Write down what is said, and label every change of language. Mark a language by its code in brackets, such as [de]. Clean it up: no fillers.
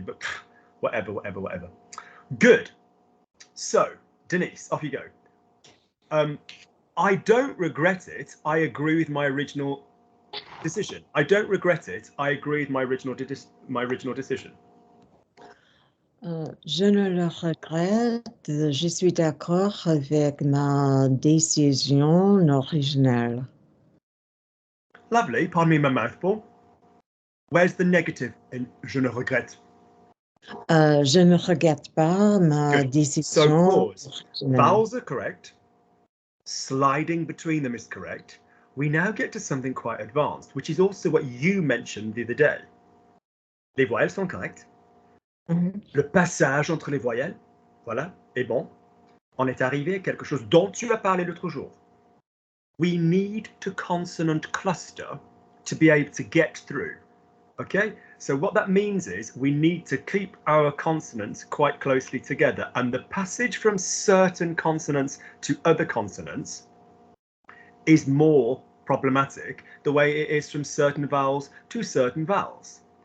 [en] But whatever. Good. So, Denise, off you go. I don't regret it. I agree with my original decision. I don't regret it. I agree with my original decision. [fr] Je ne le regrette. Je suis d'accord avec ma décision originale. [en] Lovely. Pardon me, my mouthful. Where's the negative in [fr] je ne regrette? Je ne regrette pas ma décision. [en] So pause. Vowels are correct. Sliding between them is correct. We now get to something quite advanced, which is also what you mentioned the other day. [fr] Les voyelles sont correctes. Le passage entre les voyelles, voilà, est bon. On est arrivé à quelque chose dont tu as parlé l'autre jour. [en] We need to consonant cluster to be able to get through. Okay, so what that means is we need to keep our consonants quite closely together, and the passage from certain consonants to other consonants is more problematic the way it is from certain vowels to certain vowels.